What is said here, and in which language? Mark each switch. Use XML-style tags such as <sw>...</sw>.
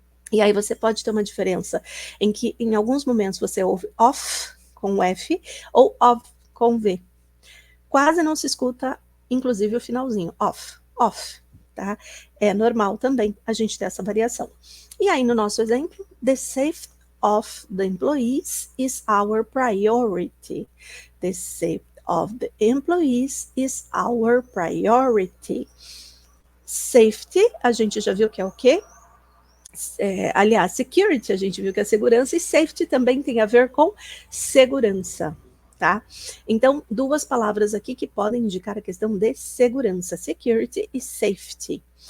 <pt>E aí você pode ter uma diferença em que em alguns momentos você ouve off com F ou of com V. Quase não se escuta, inclusive, o finalzinho, off, tá? É normal também a gente ter essa variação. E aí, no nosso exemplo,</pt> <en>the safety of the employees is our priority. The safety of the employees is our priority.</en> <pt>Safety, a gente já viu que é o quê? Aliás, security, a gente viu que é segurança, e safety também tem a ver com segurança, tá? Então, duas palavras aqui que podem indicar a questão de segurança, security e safety.</pt>